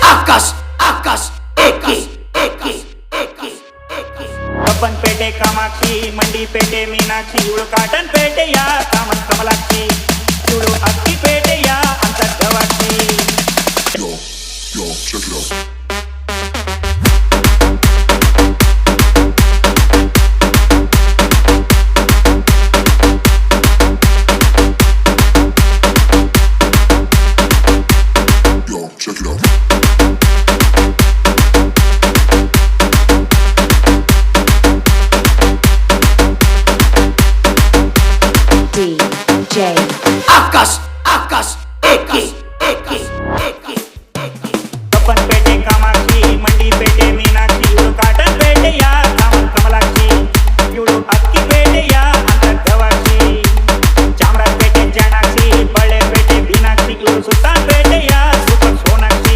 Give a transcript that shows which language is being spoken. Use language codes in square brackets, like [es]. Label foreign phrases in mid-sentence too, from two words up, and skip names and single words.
[kn] ಆಕಾಶ್ ಆಕಾಶ್ ಏಕಿ ಏಕಿ ಏಕಿ ಏಕಿ ಕಬ್ಬನ್ಪೇಟೆ ಕಾಮಾಕ್ಷಿ, ಮಂಡಿಪೇಟೆ ಮೀನಾಕ್ಷಿ, ಇವಳು ಕಾಟನ್ ಪೇಟೆಯ ಕಾಮನ್ ಕಮಲಾಕ್ಷಿ, ಇವಳು ಅಕ್ಕಿಪೇಟೆಯ ಅಂತರ್ಗವಾಕ್ಷಿ. [en] Yo, check it out. Check it out. DJ [kn] ಆಕಾಶ್ ಆಕಾಶ್ ಏಕಿ ಏಕಿ ಏಕಿ ಏಕಿ ಕಬ್ಬನ್ಪೇಟೆ ಕಾಮಾಕ್ಷಿ, ಮಂಡಿಪೇಟೆ ಮೀನಾಕ್ಷಿ, ಇವಳು ಕಾಟನ್ ಪೇಟೆಯ ಕಾಮನ್ ಕಮಲಾಕ್ಷಿ, ಇವಳು ಅಕ್ಕಿಪೇಟೆಯ ಅಂತರ್ಗವಾಕ್ಷಿ. ಚಾಮರಾಜಪೇಟೆ ಜಾಣಾಕ್ಷಿ, ಬಳ್ಳೆಪೇಟೆ ಬೀನಾಕ್ಷಿ, ಇವಳು ಸುಲ್ತಾನ್ಪೇಟೆಯ ಸೂಪರ್ ಸೋನಾಕ್ಷಿ.